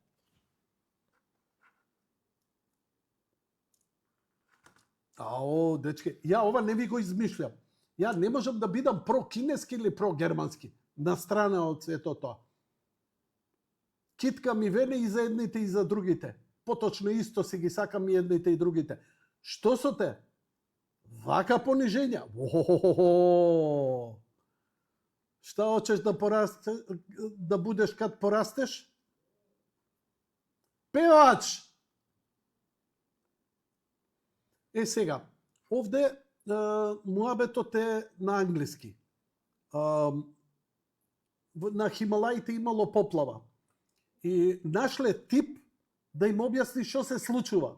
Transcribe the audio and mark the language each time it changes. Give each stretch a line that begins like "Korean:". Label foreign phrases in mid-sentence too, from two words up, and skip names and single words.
Macedonian: Ао, дечке, ја ова не ви го измишлям. Ја не можам да бидам про-кинески или про-германски. На страна од сето тоа. Китка ми вене и за едните и за другите. Поточно исто си ги сакам и едните и другите. Што со те? Вака понижења?
Serbian: Šta hoćeš da budeš kad porasteš? Pevač!
Macedonian: Сега, овде муабетот е на англиски. На Хималаите имало поплава. И нашле тип да им објасни што се случува.